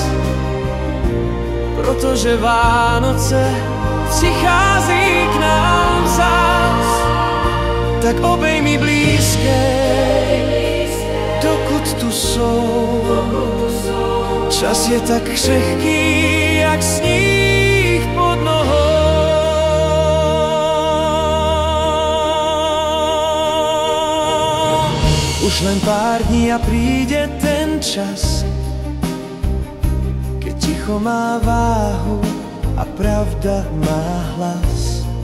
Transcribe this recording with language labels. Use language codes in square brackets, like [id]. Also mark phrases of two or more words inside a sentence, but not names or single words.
[cs] Protože Vánoce přichází k nám zas. Tak obejmi blízké, dokud tu jsou. Čas je tak křehký, jak sníh pod nohou. [sk] Už len pár dní a príde ten čas, keď ticho má váhu a pravda má hlas.